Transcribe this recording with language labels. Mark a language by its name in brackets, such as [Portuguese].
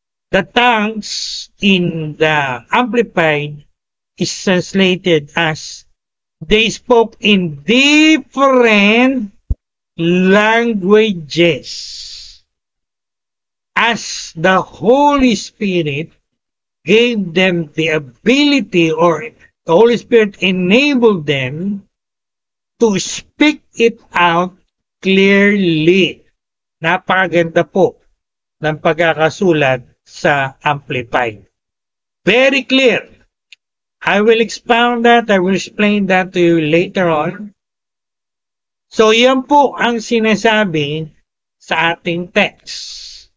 [English] The tongues in the Amplified is translated as they spoke in different languages as the Holy Spirit gave them the ability, or the Holy Spirit enabled them to speak it out clearly. [Filipino] Napakaganda po ng pagkakasulat sa Amplified. [English] Very clear. I will expound that. I will explain that to you later on. [Filipino] So, yan po ang sinasabi sa ating text.